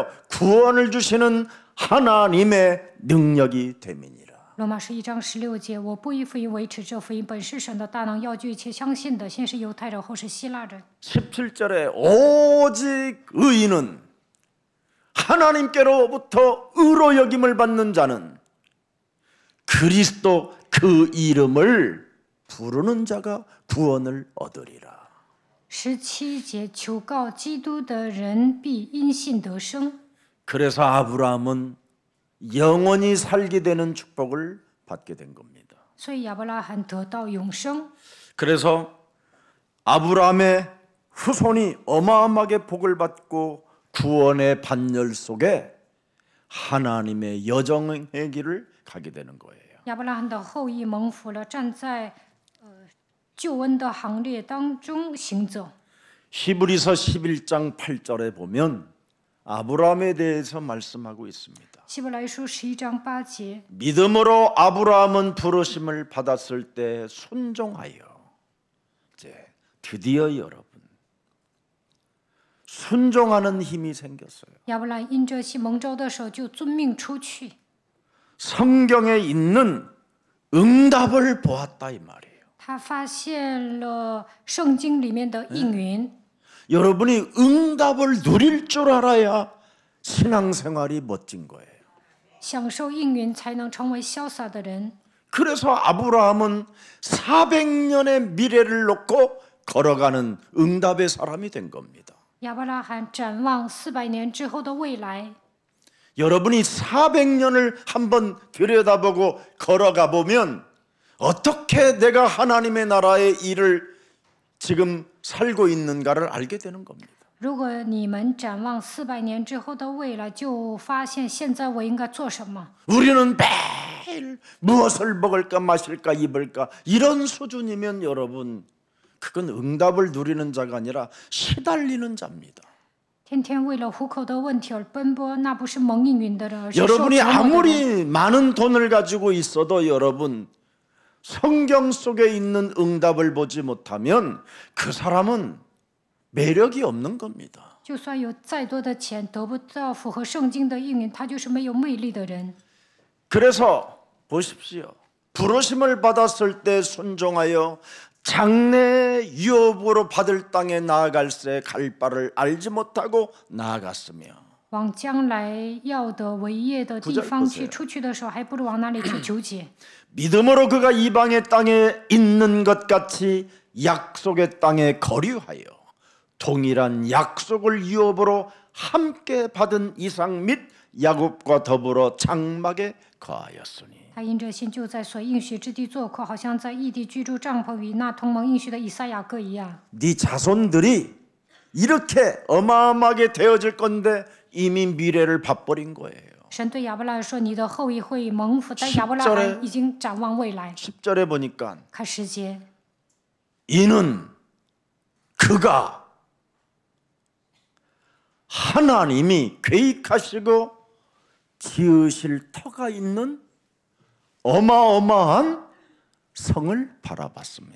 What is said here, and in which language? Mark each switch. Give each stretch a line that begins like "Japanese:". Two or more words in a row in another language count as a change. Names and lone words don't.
Korean: 구원을 주시는 하나님의 능력이 됨이니라.
Chinese: 罗马书1章16节，我不以福音为耻，这福音本是神的大能，要救一切相信的，先是犹太人，后是希腊人。
Korean: 17절에 오직 의인은 하나님께로부터 의로 여김을 받는 자는 그리스도 그 이름을 부르는 자가 구원을 얻으리라.
Chinese: 17节，求告基督的人必因信得生。
Korean: 그래서 아브라함은 영원히 살게 되는 축복을 받게 된 겁니다.
Chinese: 所以亚伯拉罕得到永生。
Korean: 그래서 아브라함의 후손이 어마어마하게 복을 받고 구원의 반열 속에 하나님의 여정의 길을 가게 되는 거예요.
Chinese: 亚伯拉罕的后裔蒙福了，站在救恩的行列当中行走。
Korean: 히브리서 11장 8절에 보면 아브라함에 대해서 말씀하고 있습니다.
Chinese: 希伯来书11章8节，
Korean: 믿음으로 아브라함은 부르심을 받았을 때 순종하여 이제 드디어 여러분 순종하는 힘이 생겼어요.
Chinese: 亚伯兰因着信蒙召的时候就遵命出去。
Korean: 성경에 있는 응답을 보았다 이 말이에요.
Chinese: 他发现了圣经里面的应允。
Korean: 여러분이 응답을 누릴 줄 알아야 신앙생활이 멋진 거예요.
Chinese: 享受应允才能成为潇洒的人。
Korean: 그래서 아브라함은 400년의 미래를 놓고 걸어가는 응답의 사람이 된 겁니다.
Chinese: 亚伯拉罕展望400年之后的未来。
Korean: 여러분이 400년을 한번 들여다보고 걸어가 보면 어떻게 내가 하나님의 나라의 일을 지금 살고 있는가를 알게 되는 겁니다.
Chinese: 如果你们展望400年之后的未来，就发现现在我应该做什么。
Korean: 우리는 매일 무엇을 먹을까 마실까 입을까 이런 수준이면 여러분 그건 응답을 누리는 자가 아니라 시달리는 자입니다.
Chinese: 天天为了糊口的问题而奔波，那不是蒙应允的人，而是受
Korean: 여러분이
Chinese: 折磨的人。
Korean: 아무리 많은 돈을 가지고 있어도 여러분 성경 속에 있는 응답을 보지 못하면 그 사람은 매력이 없는 겁니다.
Chinese: 就算有再多的钱，得不到符合圣经的应允，他就是没有魅力的人。
Korean: 그래서 보십시오. 부르심을 받았을 때 순종하여 장래 유업으로 받을 땅에 나아갈새 갈 바를 알지 못하고 나아갔으며
Chinese: 往将来要的为业的地方去，出去的时候还不如往哪里去纠结。
Korean: 믿음으로 그가 이방의 땅에 있는 것 같이 약속의 땅에 거류하여 동일한 약속을 유업으로 함께 받은 이삭 및 야곱과 더불어 장막에 거하였으니
Chinese: 他因着信就在所应许之地做客，好像在异地居住帐篷，与那同盟应许的以赛亚各一样。
Korean: 네 자손들이 이렇게 어마어마하게 되어질 건데 이미 미래를 봐버린 거예요.
Chinese: 神对亚伯拉罕说：“你的后裔会蒙福。”但亚伯拉罕已经展望未来。
Korean: 10절에 보니까
Chinese: 看10节，
Korean: 이는 그가 하나님이 계획하시고 지으실 터가 있는 어마어마한 성을 바라봤습니다.